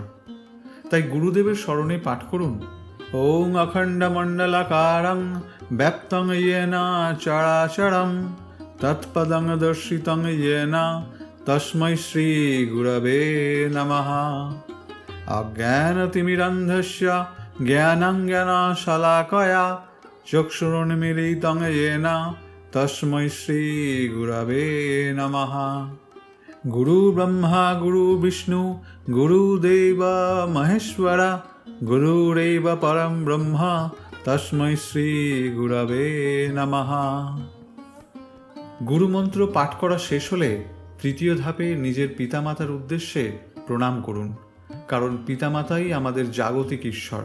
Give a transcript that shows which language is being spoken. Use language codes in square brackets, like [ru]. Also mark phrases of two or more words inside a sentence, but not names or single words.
[bn] তাই গুরুদেবের স্মরণে পাঠ করুন [sa] ওং অখণ্ডমণ্ডলাকারং ব্যাপ্তং ইয়েন চরাচরং তৎপদং দর্শিতং ইয়েন তস্मै শ্রী গুরবে নমঃ। অজ্ঞানতিমিরন্ধস্য জ্ঞানং জ্ঞানশলাকয়া চক্ষুরুন্মীলিতং येन তস্मै শ্রী গুরবে নমঃ। গুরু ব্রহ্মা গুরু বিষ্ণু গুরুদেব মহেশ্বর গুরুরেব পরম ব্রহ্ম তস্मै শ্রী গুরবে নমঃ। [bn] গুরুমন্ত্র পাঠ করা শেষ হলে তৃতীয় ধাপে নিজের পিতামাতার উদ্দেশ্যে প্রণাম করুন, কারণ পিতামাতাই আমাদের জাগতিক ঈশ্বর।